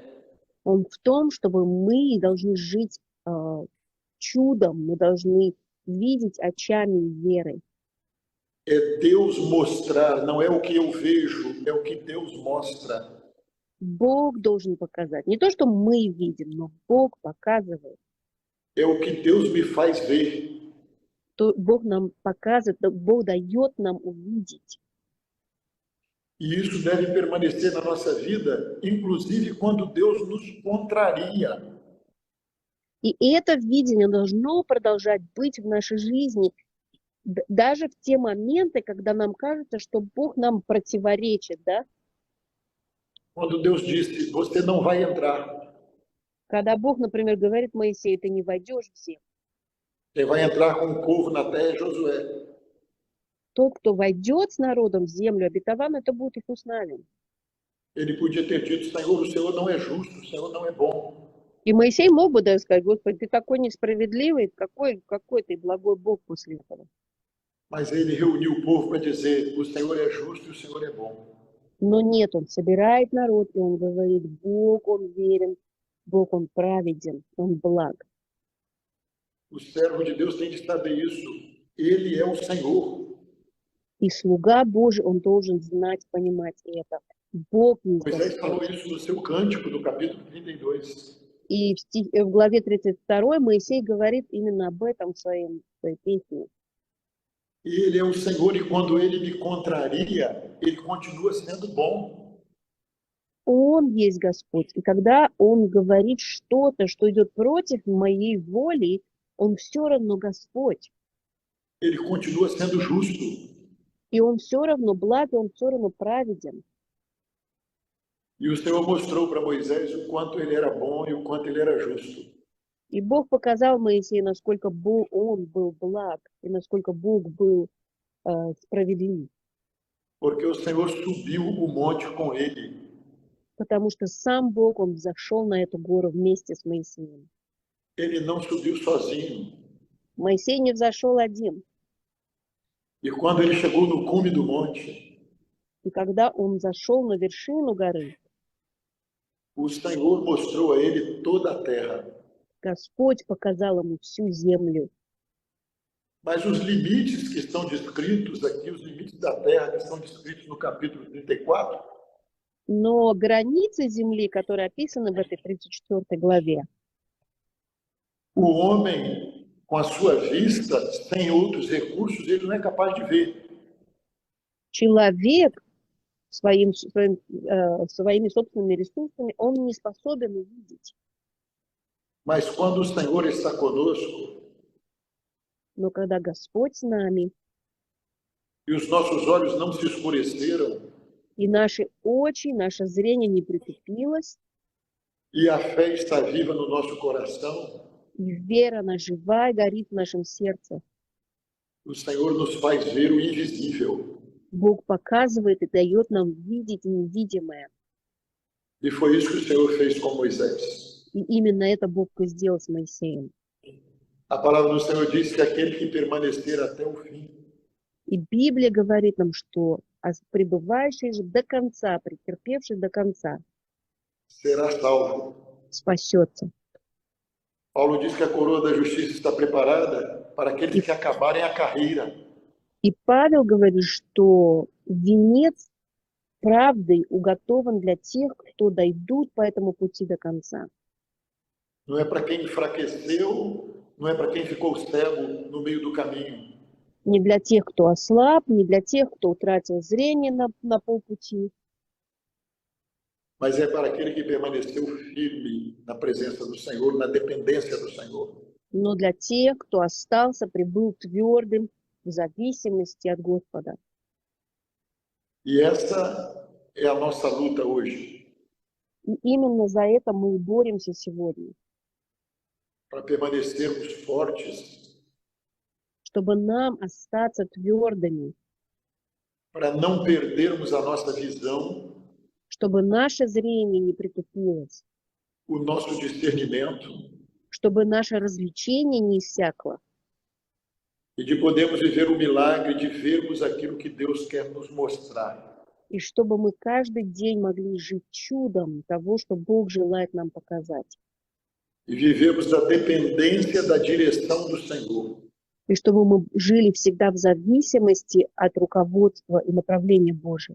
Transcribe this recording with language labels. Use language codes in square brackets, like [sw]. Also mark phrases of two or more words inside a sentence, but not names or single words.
[ru] Он в том, чтобы мы должны жить чудом, мы должны видеть очами веры. [pt] É Deus mostrar, não é o que eu vejo, é o que Deus mostra. [ru] Бог должен показать. Не то, что мы видим, но Бог показывает. [pt] É o que Deus me faz ver. [ru] То Бог нам показывает, Бог дает нам увидеть. [pt] E isso deve permanecer na nossa vida, inclusive quando Deus nos contraria. [ru] И это видение должно продолжать быть в нашей жизни, даже в те моменты, когда нам кажется, что Бог нам противоречит, да? [pt] Quando Deus disse: Você não vai entrar. [ru] Когда Бог, например, говорит Моисею, ты не войдешь в землю. [pt] Quem vai entrar com o povo na terra é Josué. [ru] Тот, кто войдет с народом в землю обетованную, это будет Иисус Навин. [pt] Ele podia ter dito: Senhor, o Senhor não é justo, o Senhor não é bom. [ru] И Моисей мог бы даже сказать, Господи, ты такой несправедливый, какой ты благой Бог после этого. [pt] Mas ele reuniu o povo para dizer: O Senhor é justo e o Senhor é bom. [ru] Но нет, он собирает народ, и он говорит, Бог, он верен, Бог, он праведен, он благ. [pt] O servo de Deus tem de saber isso. Ele é o Senhor. [ru] И слуга Божий, он должен знать, понимать это. Бог есть Moisés Господь. [pt] falou isso no seu cântico, no capítulo 32. [ru] И в главе 32 Моисей говорит именно об этом в своей песне. [pt] Ele é o Senhor e quando ele me contraria, ele continua sendo bom. [ru] Он есть Господь. И когда он говорит что-то, что идет против моей воли, он все равно Господь. [pt] Ele continua sendo justo. [ru] И он все равно благ, он все равно праведен. [pt] E o Senhor mostrou para Moisés o quanto ele era bom e o quanto ele era justo. [ru] И Бог показал Моисею, насколько он был благ, и насколько Бог был справедлив. [pt] Porque o Senhor subiu o monte com ele. [ru] Потому что сам Бог, он взошел на эту гору вместе с Моисеем. [pt] Ele não subiu sozinho. [ru] Моисей не взошел один. [pt] E quando ele chegou no cume do monte, [ru] И когда он зашел на вершину горы, [pt] o Senhor mostrou a ele toda a terra. [ru] Господь показал ему всю землю. [pt] Mas os limites que estão descritos aqui, os limites da terra que estão descritos no capítulo 34, [ru] Но границы земли, которые описаны в этой 34 главе, [pt] o homem, com a sua vista, sem outros recursos, ele não é capaz de ver. [ru] человек своими собственными ресурсами, он не способен увидеть. [pt] Mas quando o Senhor está conosco, [ru] Но когда Господь с нами, [pt] e os nossos olhos não se escureceram, [ru] и наши очи, наше зрение не притупилось, [pt] e a fé está viva no nosso coração, [ru] и вера, она жива и горит в нашем сердце, [pt] o Senhor nos faz ver o invisível. [ru] Бог показывает и дает нам видеть невидимое. [pt] E foi isso que o Senhor fez com Moisés. [ru] И именно это Бог и сделал с Моисеем. [pt] A palavra do Senhor diz que aquele que permanecer até o fim, [ru] И Библия говорит нам, что пребывающий же до конца, претерпевший до конца, [pt] será salvo. [ru] спасется. [pt] Paulo diz que a coroa da justiça está preparada para aqueles que acabarem a carreira. [ru] И Павел говорит, что венец правды уготован для тех, кто дойдут по этому пути до конца. [pt] Não é para quem enfraqueceu, não é para quem ficou cego no meio do caminho. [ru] Не для тех, кто ослаб, не для тех, кто утратил зрение на полпути, [pt] Mas é para aquele que permaneceu firme na presença do Senhor, na dependência do Senhor. [ru] но для тех, кто остался, прибыл твердым в зависимости от Господа. [pt] E essa é a nossa luta hoje, [ru] И именно за это мы и боремся сегодня, [pt] para permanecermos fortes, [ru] чтобы нам остаться твердыми, [pt] para não perdermos a nossa visão, [ru] чтобы наше зрение не притупилось, [pt] o nosso discernimento, [ru] чтобы наше развлечение не иссякло, [pt] e de podermos viver o milagre de vermos aquilo que Deus quer nos mostrar. [ru] и чтобы мы каждый день могли жить чудом того, что Бог желает нам показать, [pt] E vivermos da dependência da direção do Senhor. [ru] и чтобы мы жили всегда в зависимости от руководства и направления Божьего.